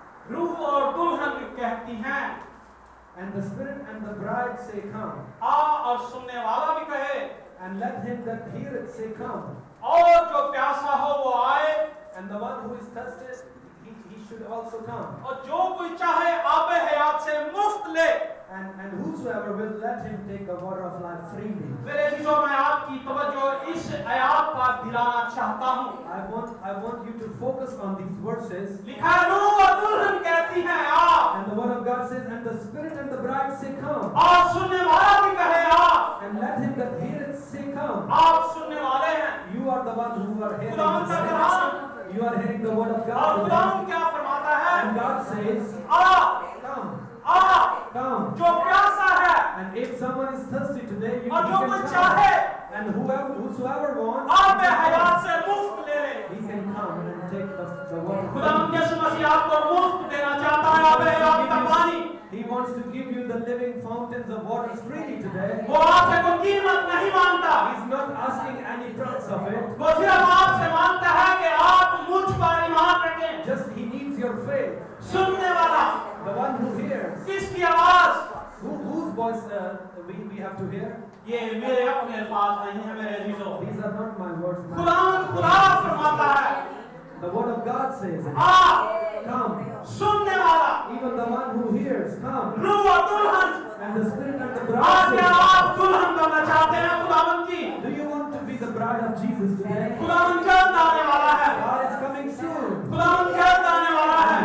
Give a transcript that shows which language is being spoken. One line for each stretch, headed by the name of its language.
Hindi: रूह और दुल्हन कहती हैं,
English: And the Spirit and the bride say, come.
Hindi: आ और सुनने वाला भी कहे,
English: And let him that heareth say, come.
Hindi: और जो प्यासा हो वो आए,
English: And the one who is thirsty, he should also come.
Hindi: और जो कोई चाहे आबे हयात से मुफ्त ले।
English: And whosoever will, let him take the water of life freely.
Hindi: मेरे अजीजों, मैं आपकी तवज्जो इस आयत पर दिलाना चाहता हूँ।
English: I want you to focus on these verses.
Hindi: लिखा है, रूह और दुल्हन कहती हैं, आ।
English: And the word of God says, and the Spirit and the bride say, come.
Hindi: आप सुनने वाला भी कहे, आ।
English: And let him that heareth say, come.
Hindi: आप सुनने वाले हैं।
English: You are the one who are hearing
Hindi: खुदावंद का कलाम।
English: You are hearing the word of
Hindi: और
English: God.
Hindi: खुदावंद क्या फरमाता है?
English: And God says,
Hindi: uh,
English: come.
Hindi: Uh,
English: Come.
Hindi: जो प्यासा है,
English: And if someone is thirsty today, you
Hindi: और जो
English: can
Hindi: कोई
English: come.
Hindi: चाहे,
English: And whosoever wants,
Hindi: आबे हयात से मुफ्त ले ले।
English: he can come and take the water.
Hindi: खुदावंद यीशु मसीह आपको मुफ्त देना चाहता है आबे हयात का पानी।
English: He wants to give you the living fountains of waters freely today.
Hindi: वो आपसे कोई कीमत नहीं मांगता।
English: He's not asking any price of it.
Hindi: वो सिर्फ आपसे मांगता है कि आप मुझ पर ईमान रखें।
English: Just he needs your faith.
Hindi: सुनने वाला,
English: the one who hears.
Hindi: किसकी आवाज?
English: Whose voice we have to hear?
Hindi: ये मेरे अपने अल्फाज नहीं है मेरे अजीजों।
English: These are not my words.
Hindi: खुदावंद खुदा फरमाता है,
English: The word of God says, come.
Hindi: सुनने वाला,
English: Even the one who hears, come.
Hindi: रूह और दुल्हन,
English: And the Spirit and the
Hindi: आज
English: bride
Hindi: क्या
English: say,
Hindi: आप दुल्हन बनना चाहते हैं खुदावंद की?
English: do you want to be the bride of Jesus today?
Hindi: खुदावंद जल्द आने वाला है,
English: God is coming soon.
Hindi: खुदावंद जल्द आने वाला है।